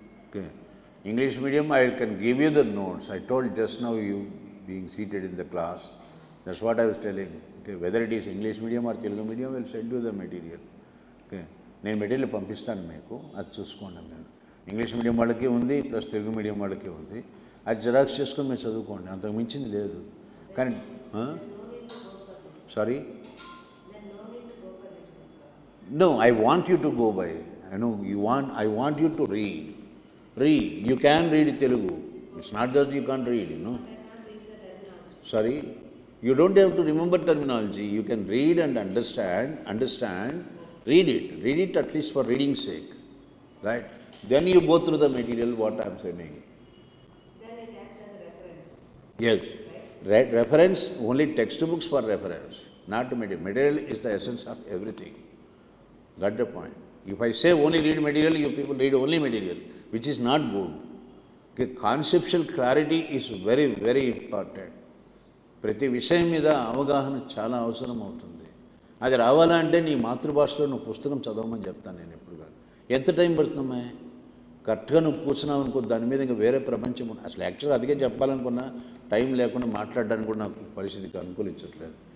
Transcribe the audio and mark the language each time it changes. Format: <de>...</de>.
<en>Okay, English medium I can give you the notes. I told just now you being seated in the class. That's what I was telling. Okay, whether it is English medium or Telugu medium, we'll send you the material.</en> <te>Okay, నేను material పంపిస్తాను మీకు, అది చూసుకోండి. నేను English medium వాళ్ళకి ఉంది, plus Telugu medium వాళ్ళకి ఉంది. అది జిరాక్స్ చేసుకొని మీరు చదువుకోండి, అంతకు మించింది లేదు.</te> <en>కానీ sorry, no, I want you to go by. I know you want, I want you to read. You can read Telugu. It's not that you can't read, you know. Sorry, you don't have to remember terminology. You can read and understand. Read it at least for reading's sake, right? Then you go through the material, what I am saying. Then it acts as a reference. Yes, right? Reference, only textbooks for reference, not material. Material is the essence of everything. Got the point? If I say only read material, you people read only material, which is not good. Okay, conceptual clarity is very, very important.</en> <te>ప్రతి విషయం మీద అవగాహన చాలా అవసరం అవుతుంది. అది రావాలంటే నీ మాతృభాషలో నువ్వు పుస్తకం చదవమని చెప్తాను నేను ఎప్పుడు కానీ. ఎంత టైం పడుతుందమ్మా? కరెక్ట్గా నువ్వు కూర్చున్నావు అనుకో, దాని మీద ఇంకా వేరే ప్రపంచం ఉంది. అసలు యాక్చువల్గా అదిగే చెప్పాలనుకున్నా టైం లేకుండా మాట్లాడడానికి కూడా నాకు పరిస్థితికి అనుకూలించట్లేదు.</te>